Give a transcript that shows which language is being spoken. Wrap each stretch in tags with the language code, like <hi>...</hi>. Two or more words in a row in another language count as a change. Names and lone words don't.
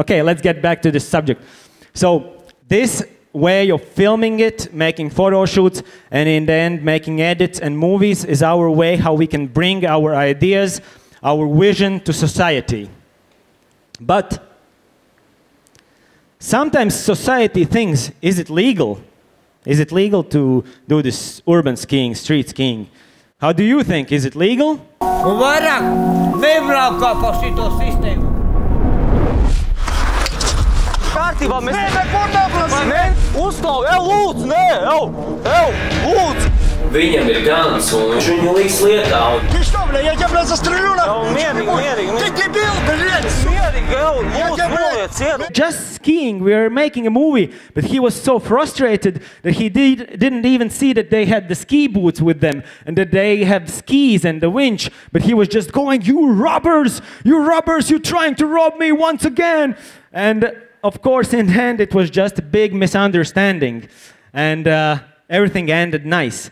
<en>Okay, let's get back to this subject. So this way of filming it, making photo shoots, and in the end making edits and movies is our way how we can bring our ideas, our vision to society. But sometimes society thinks, is it legal? Is it legal to do this urban skiing, street skiing? How do you think? Is it legal?</en> <lv>Vairāk nebraukā pa šito sistēmu. Kārtībā mēs... Nē, kur neprasa! Nē, uzstāv! Lūdzu, nē! Lūdzu! Viņam ir guns, un viņš viņu liks lietā.</lv> <ru>Ты что, бля, я тебя, бля, застрелю, нахуй! Ты дебил, блядь!</ru> <en>Just skiing, we were making a movie, but he was so frustrated that he didn't even see that they had the ski boots with them and that they had skis and the winch, but he was just going, you robbers, you're trying to rob me once again. And of course, in the end, it was just a big misunderstanding, and everything ended nice.</en>